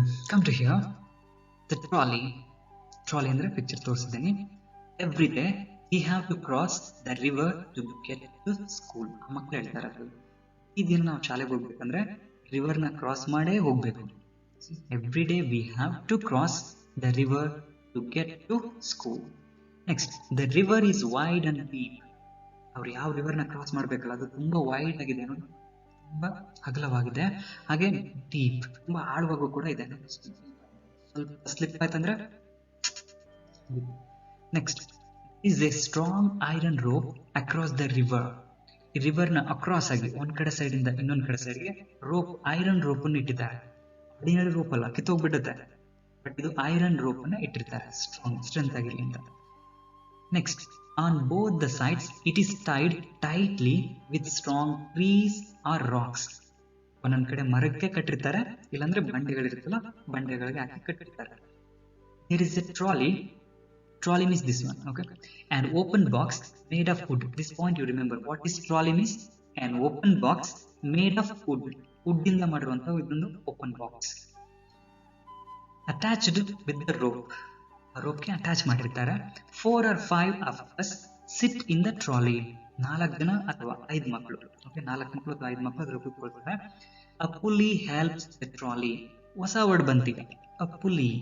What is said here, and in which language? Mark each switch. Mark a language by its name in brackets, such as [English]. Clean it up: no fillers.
[English] come to here the trolley [Kannada] ಅಂದ್ರೆ picture ತೋರಿಸಿದ್ದೀನಿ. [English] Every day he have to cross the river to get to school. [Kannada] ಮಕ್ಕಳು ಹೇಳ್ತಾರೆ, ಈ ದಿನ ನಾವು ಶಾಲೆಗೆ ಹೋಗ್ಬೇಕಂದ್ರೆ ರಿವರ್ ನ ಕ್ರಾಸ್ ಮಾಡೇ ಹೋಗ್ಬೇಕು. [English] Every day we have to cross the river to get to school. Next, the river is wide and deep. [Kannada] ಅವ್ರು ಯಾವ ರಿವರ್ ನ ಕ್ರಾಸ್ ಮಾಡ್ಬೇಕಲ್ಲ, ಅದು ತುಂಬಾ ವೈಡ್ ಆಗಿದೆ ನೋಡಿ, ತುಂಬಾ ಅಗಲವಾಗಿದೆ. ಹಾಗೆ ಡೀಪ್, ತುಂಬಾ ಆಳವಾಗೂ ಕೂಡ ಇದೆ. ಸ್ವಲ್ಪ ಸ್ಲಿಪ್ ಆಯ್ತಂದ್ರೆ. [English] Next is a strong iron rope across the river. [Kannada] ಈ ರಿವರ್ ನ ಅಕ್ರಾಸ್ ಆಗಿ ಒಂದ್ ಕಡೆ ಸೈಡ್ ಇಂದ ಇನ್ನೊಂದ್ ಕಡೆ ಸೈಡ್ಗೆ ರೋಪ್, ಐರನ್ ರೋಪ್ ಅನ್ನು ಇಟ್ಟಿದ್ದಾರೆ. ಆರ್ಡಿನರಿ ರೋಪ್ ಅಲ್ಲ, ಕಿತ್ತೋಗ್ಬಿಡುತ್ತೆ, ಬಟ್ ಇದು ಐರನ್ ರೋಪ್ ಅನ್ನ ಇಟ್ಟಿರ್ತಾರೆ, ಸ್ಟ್ರೆಂತ್ ಆಗಿರ್ಲಿ ಅಂತ. [English] Next, on both the sides it is tied tightly with strong trees or rocks. [Kannada] ಒಂದೊಂದ್ ಕಡೆ ಮರಕ್ಕೆ ಕಟ್ಟಿರ್ತಾರೆ, ಇಲ್ಲಾಂದ್ರೆ ಬಂಡೆಗಳಿರುತ್ತಲ್ಲ, ಬಂಡೆಗಳಿಗೆ ಹಾಕಿ ಕಟ್ಟಿರ್ತಾರೆ. [English] Here is a trolley means this one, okay, an open box made of wood. This point you remember, what is trolley means? An open box made of wood [Kannada] ಇಂದ ಮಾಡಿರುವಂತ ಇದೊಂದು open box, [English] attached with the rope. [Kannada] ಆ rope ಗೆ attach ಮಾಡಿರ್ತಾರೆ. [English] 4 or 5 of us sit in the trolley. [Kannada] 4 ಜನ ಅಥವಾ 5 ಮಕ್ಕಳು, okay, 4 ಮಕ್ಕಳು ಅಥವಾ 5 ಮಕ್ಕಳು ಅದ್ರ ಕೂತ್ಕೊಳ್ತಾರೆ. [English] A pulley helps the trolley. [Kannada] ಹೊಸ ವರ್ಡ್ ಬಂತಿದೆ, a pulley.